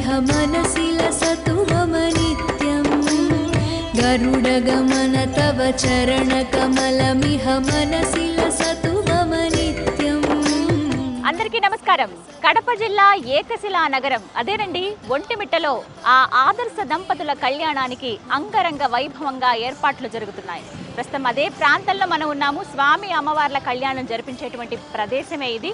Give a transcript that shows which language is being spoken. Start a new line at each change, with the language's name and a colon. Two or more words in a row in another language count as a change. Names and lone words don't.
Sanskrit: मनसि लसतु मम नित्यम् गरुडगमन तव चरणकमलमिह मनसि लसतु मम नित्यम्.
Telugu: అందరికీ నమస్కారం. కడప జిల్లా ఏకశిలా నగరం అదేనండి ఒంటిమిట్టలో ఆ ఆదర్శ దంపతుల కళ్యాణానికి అంగరంగ వైభవంగా ఏర్పాట్లు జరుగుతున్నాయి. ప్రస్తుతం అదే ప్రాంతంలో మనం ఉన్నాము. స్వామి అమ్మవార్ల కళ్యాణం జరిపించేటువంటి ప్రదేశమే ఇది.